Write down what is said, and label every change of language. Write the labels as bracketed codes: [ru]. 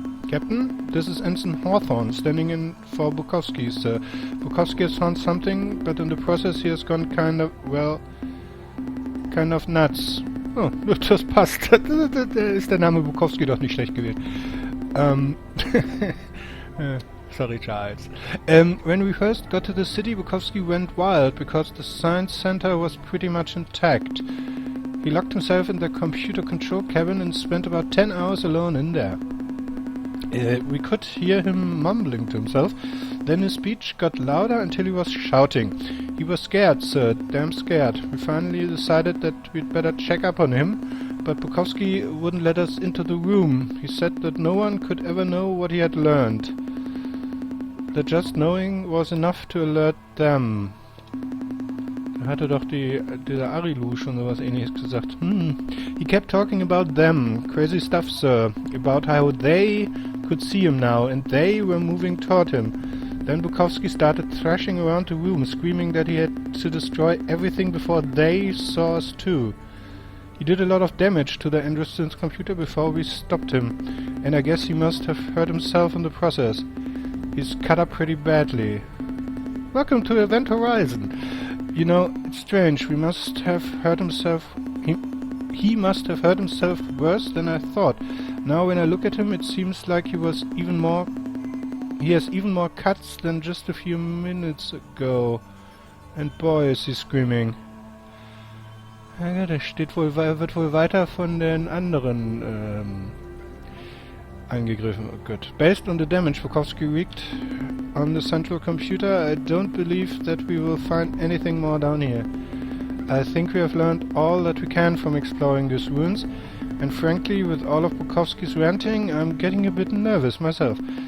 [en] Captain, this is Ensign Hawthorne, standing in for Bukowski, sir. Bukowski has found something, but in the process he has gone kind of nuts. [de] Oh, das passt. Da ist der Name Bukowski doch nicht schlecht gewählt. [en] Sorry, Charles. When we first got to the city, Bukowski went wild because the science center was pretty much intact. He locked himself in the computer control cabin and spent about 10 hours alone in there. We could hear him mumbling to himself. Then his speech got louder until he was shouting. He was scared, sir, damn scared. We finally decided that we'd better check up on him, but Bukowski wouldn't let us into the room. He said that no one could ever know what he had learned. That just knowing was enough to alert them. [de] Da hatte doch dieser Arilu schon sowas Ähnliches gesagt. [en] He kept talking about them. Crazy stuff, sir. About how they could see him now, and they were moving toward him. Then Bukowski started thrashing around the room, screaming that he had to destroy everything before they saw us too. He did a lot of damage to the Androsynth computer before we stopped him, and I guess he must have hurt himself in the process. He's cut up pretty badly. Welcome to Event Horizon. You know, it's strange. We must have hurt himself. He must have hurt himself worse than I thought. Now, when I look at him, it seems like he has even more cuts than just a few minutes ago. And boy, is he screaming. [de] Ja, der wird wohl weiter von den anderen angegriffen. Oh Gott. [en] Based on the damage Bukowski wreaked on the central computer, I don't believe that we will find anything more down here. I think we have learned all that we can from exploring these ruins, and frankly, with all of Bukowski's ranting, I'm getting a bit nervous myself.